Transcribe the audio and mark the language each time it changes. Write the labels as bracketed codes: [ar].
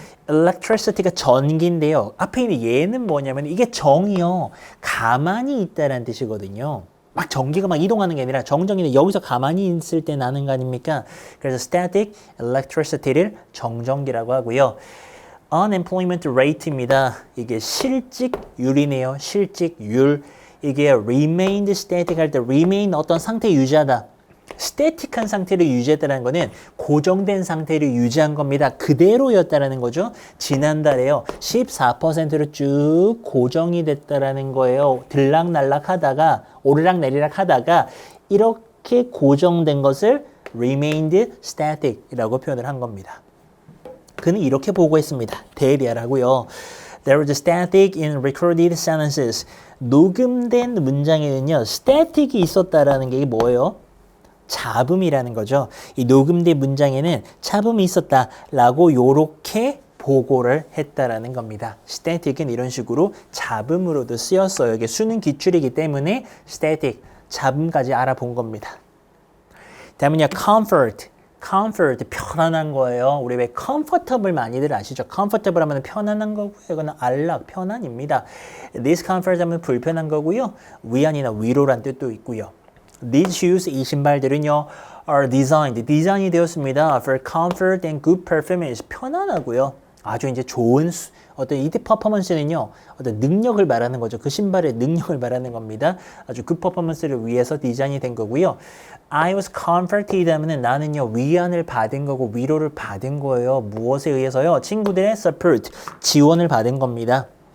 [ko] electricity가 전기인데요. 앞에 있는 얘는 뭐냐면 이게 정이요. 가만히 있다라는 뜻이거든요. 막 전기가 막 이동하는 게 아니라 정전기는 여기서 가만히 있을 때 나는 거 아닙니까? 그래서 static electricity를 정전기라고 하고요. [en] unemployment rate입니다. [ko] 이게 실직률이네요. 실직률. 이게 remained static 할 때 remain 어떤 상태 유지하다. 스태틱한 상태를 유지했다는 거는 고정된 상태를 유지한 겁니다. 그대로였다는 거죠. 지난달에요. 14%로 쭉 고정이 됐다는 거예요. 들락날락 하다가 오르락내리락 하다가 이렇게 고정된 것을 remained static이라고 표현을 한 겁니다. 그는 이렇게 보고했습니다. 대리하라고요. [en] There was static in recorded sentences. [ko] 녹음된 문장에는요. static이 있었다라는 게 뭐예요? 잡음이라는 거죠. 이 녹음된 문장에는 잡음이 있었다라고 요렇게 보고를 했다라는 겁니다. static은 이런 식으로 잡음으로도 쓰였어요. 이게 수능 기출이기 때문에 static, 잡음까지 알아본 겁니다. 다음은요, comfort. comfort, 편안한 거예요. 우리 왜 comfortable 많이들 아시죠? comfortable 하면 편안한 거고요. 이거는 안락, 편안입니다. discomfort 하면 불편한 거고요. 위안이나 위로란 뜻도 있고요. [en] These shoes, [ko] 이 신발들은요, [en] are designed, [ko] 디자인이 되었습니다. [en] For comfort and good performance, [ko] 편안하고요. 아주 이제 좋은 어떤 이때 퍼포먼스는요, 어떤 능력을 말하는 거죠. 그 신발의 능력을 말하는 겁니다. 아주 그 퍼포먼스를 위해서 디자인이 된 거고요. [en] I was comforted [ko] 하면은 나는요, 위안을 받은 거고 위로를 받은 거예요. 무엇에 의해서요? 친구들의 support, 지원을 받은 겁니다.